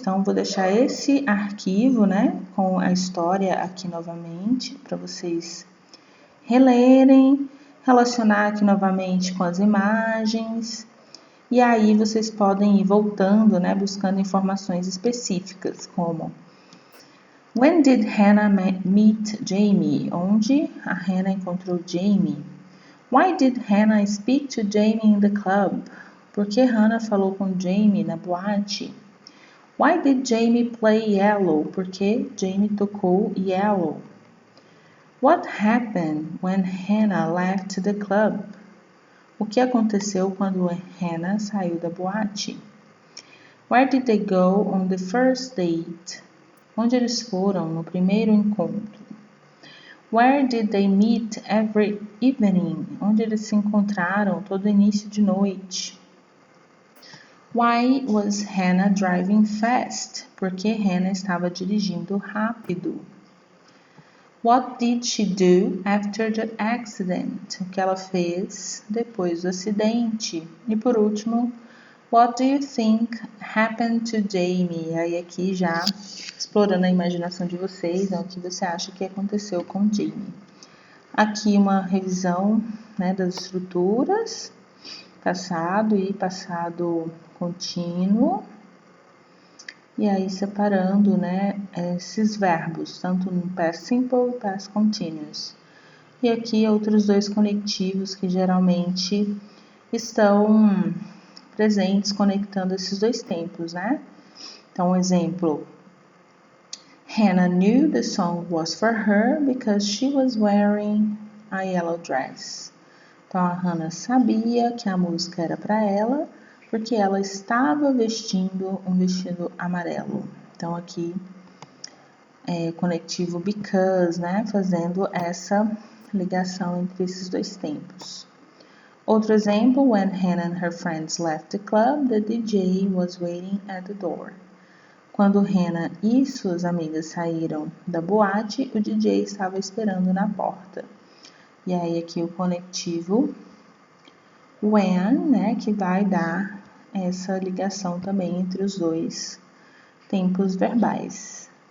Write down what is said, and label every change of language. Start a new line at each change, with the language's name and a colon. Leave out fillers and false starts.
Portuguese: Então, vou deixar esse arquivo, né, com a história aqui novamente, para vocês relerem, relacionar aqui novamente com as imagens. E aí vocês podem ir voltando, né, buscando informações específicas, como
English: When did Hannah meet Jamie?
Portuguese: Onde a Hannah encontrou Jamie?
English: Why did Hannah speak to Jamie in the club?
Portuguese: Por que Hannah falou com Jamie na boate?
English: Why did Jamie play Yellow?
Portuguese: Por que Jamie tocou Yellow?
English: What happened when Hannah left the club?
Portuguese: O que aconteceu quando Hannah saiu da boate?
English: Where did they go on the first date?
Portuguese: Onde eles foram no primeiro encontro?
English: Where did they meet every evening?
Portuguese: Onde eles se encontraram todo início de noite?
English: Why was Hannah driving fast?
Portuguese: Porque Hannah estava dirigindo rápido.
English: What did she do after the accident?
Portuguese: O que ela fez depois do acidente? E por último,
English: what do you think happened to Jamie?
Portuguese: Aí aqui já explorando a imaginação de vocês, né, o que você acha que aconteceu com Jamie. Aqui uma revisão, né, das estruturas, passado e passado contínuo. E aí separando, né, esses verbos, tanto no past simple e past continuous. E aqui outros dois conectivos que geralmente estão presentes conectando esses dois tempos, né? Então, um exemplo.
English: Hannah knew the song was for her because she was wearing a yellow dress.
Portuguese: Então, a Hannah sabia que a música era para ela porque ela estava vestindo um vestido amarelo. Então, aqui conectivo because, né? Fazendo essa ligação entre esses dois tempos. Outro exemplo,
English: when Hannah and her friends left the club, the DJ was waiting at the door.
Portuguese: Quando Hannah e suas amigas saíram da boate, o DJ estava esperando na porta. E aí aqui o conectivo when, né, que vai dar essa ligação também entre os dois tempos verbais.